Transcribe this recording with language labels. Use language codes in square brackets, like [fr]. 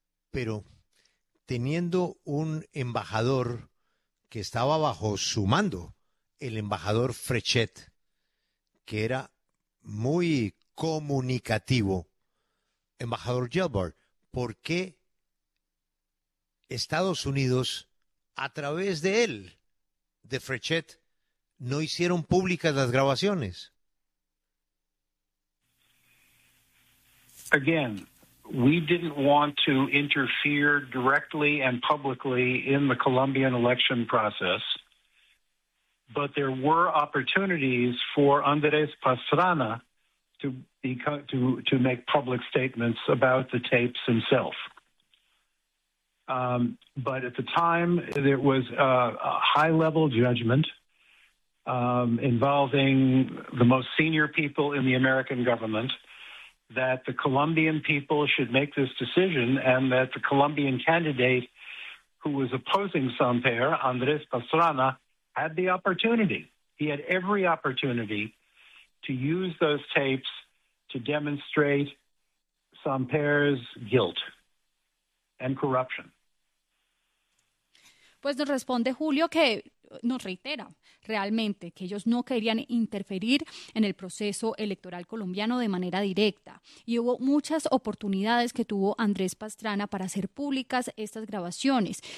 [es] Pero teniendo un embajador que estaba bajo su mando, el embajador Frechet, que era muy comunicativo, embajador Gelbart, ¿por qué Estados Unidos, a través de él, de Frechet, no hicieron públicas las grabaciones? [en] Again, we didn't want to interfere directly and publicly in the Colombian election process. But there were opportunities for Andrés Pastrana to make public statements about the tapes himself. But at the time, there was a high-level judgment involving the most senior people in the American government that the Colombian people should make this decision and that the Colombian candidate who was opposing Samper, Andrés Pastrana, had the opportunity. He had every opportunity to use those tapes to demonstrate Samper's guilt and corruption. [es] Pues nos responde Julio que nos reitera realmente que ellos no querían interferir en el proceso electoral colombiano de manera directa. Y hubo muchas oportunidades que tuvo Andrés Pastrana para hacer públicas estas grabaciones.